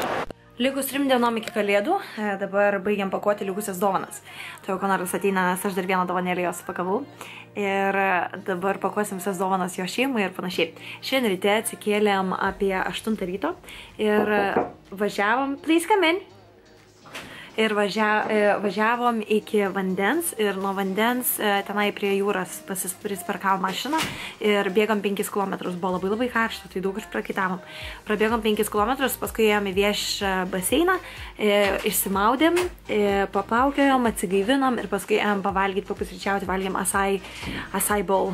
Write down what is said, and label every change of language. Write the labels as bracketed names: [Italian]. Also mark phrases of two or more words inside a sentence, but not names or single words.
[Lithuanian] Likus 3 dienom iki kalėdų, dabar baigiam pakuoti likusias dovanas. Tai jau Konaras ateina, nes aš dar vieną dovanėlį jos pakavau. Ir dabar pakuosim visas dovanas jo šeimai ir panašiai. Šiandien ryte atsikėlėm apie 8 ryto ir važiavom, [English] please come in. [Lithuanian] Ir važiavom iki vandens ir nuo vandens tenai prie jūros prisparkavom mašiną ir bėgom 5 km. Buvo labai karšta, tai daug išprakaitavom. Prabėgom 5 km, paskui ėjom į viešą baseiną, išsimaudėm, paplaukiojom, atsigaivinom ir paskui ėjom pavalgyti, papusryčiauti, valgėm [English] acai bowl.